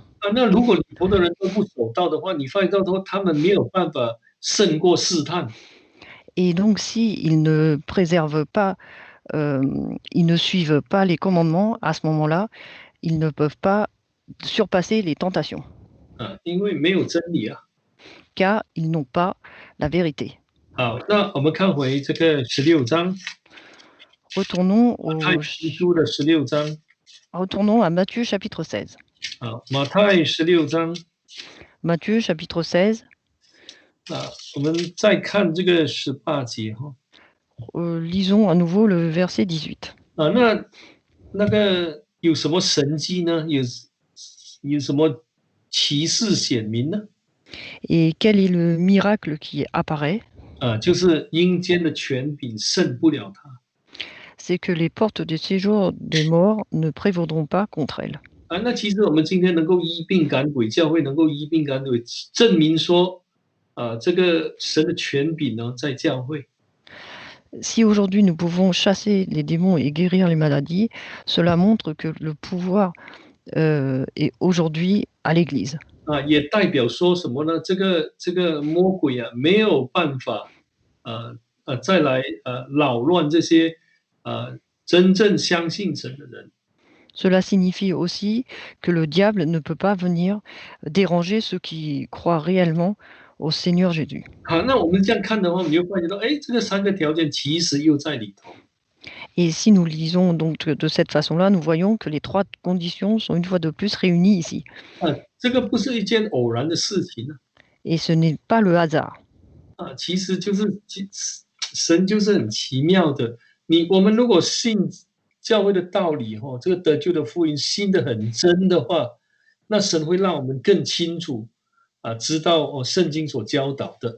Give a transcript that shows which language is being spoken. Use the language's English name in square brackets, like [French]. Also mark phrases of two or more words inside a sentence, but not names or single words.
[Chinese] 那如果里头的人都不守道的话，你发现到说他们没有办法胜过试探。 [French] Et donc, s'ils ne préservent pas, ils ne suivent pas les commandements, à ce moment-là, ils ne peuvent pas surpasser les tentations, [Chinese] 因为没有真理啊。 [French] car ils n'ont pas la vérité. [Chinese] 好，那我们看回这个16章， [French] Retournons [Chinese] 马太福音书的16章。 [French] Retournons à Matthieu chapitre 16. [Chinese] 马太16章。 [French] Matthieu chapitre 16. [Chinese] 我们再看这个18节 [French] lisons à nouveau le verset 18. [Chinese] 那个有什么神迹呢？有什么奇事显明呢？ [French] Et quel est le miracle qui apparaît? [Chinese] 就是阴间的权柄胜不了他。 [French] C'est que les portes du séjour des morts ne prévaudront pas contre elles. [Chinese] 那其实我们今天能够医病赶鬼，教会能够医病赶鬼，证明说这个神的权柄呢在教会。 [French] Si aujourd'hui nous pouvons chasser les démons et guérir les maladies, cela montre que le pouvoir est aujourd'hui à l'Église. [Chinese] 也代表说什么呢？这个魔鬼没有办法再来扰乱这些真正相信神的人。 [French] Cela signifie aussi que le diable ne peut pas venir déranger ceux qui croient réellement au Seigneur Jésus. [Chinese] 那我们这样看的话，我们就发现到，这个3个条件其实又在里头。 [French] Et si nous lisons donc de cette façon-là, nous voyons que les 3 conditions sont une fois de plus réunies ici. [Chinese] 这个不是一件偶然的事情 [French] Et ce n'est pas le hasard. [Chinese] 其实就是神就是很奇妙的。我们如果信教会的道理这个得救的福音信得很真的话，那神会让我们更清楚知道圣经所教导的。